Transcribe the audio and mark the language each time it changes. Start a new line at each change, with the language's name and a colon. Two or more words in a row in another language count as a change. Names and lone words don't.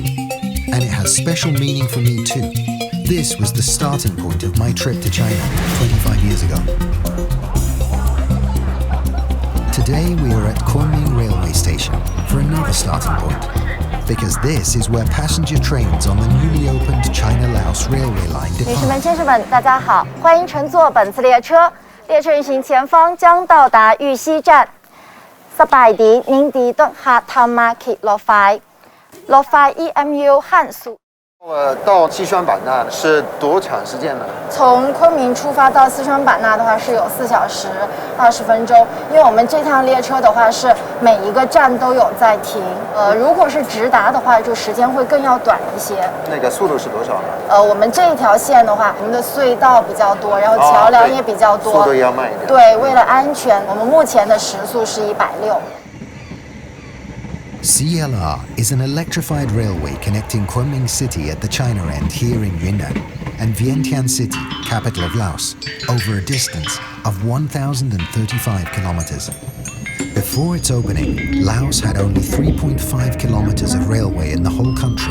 English: And it has special meaning for me too. This was the starting point of my trip to China 25 years ago. Today we are at Kunming Railway Station for another starting point, because this is where passenger trains on the newly opened China-Laos railway line
Chinese: 女士们、
English: depart.
Chinese: 先生们，大家好，欢迎乘坐本次列车。列車運行前方將到達玉溪站。 สบายดี您ดีต้องหาทำมาขีดรถไฟรถไฟ EMU 汉速。到西双版纳是多长时间呢？从昆明出发到四川版纳的话是有4小时20分钟，因为我们这趟列车的话是每一个站都有在停。如果是直达的话，就时间会更要短一些。那个速度是多少呢？我们这一条线的话，我们的隧道比较多，然后桥梁也比较多，速度要慢一点。对，为了安全，我们目前的时速是160。
English: CLR is an electrified railway connecting Kunming City at the China end here in Yunnan and Vientiane City, capital of Laos, over a distance of 1,035 kilometers. Before its opening, Laos had only 3.5 kilometers of railway in the whole country.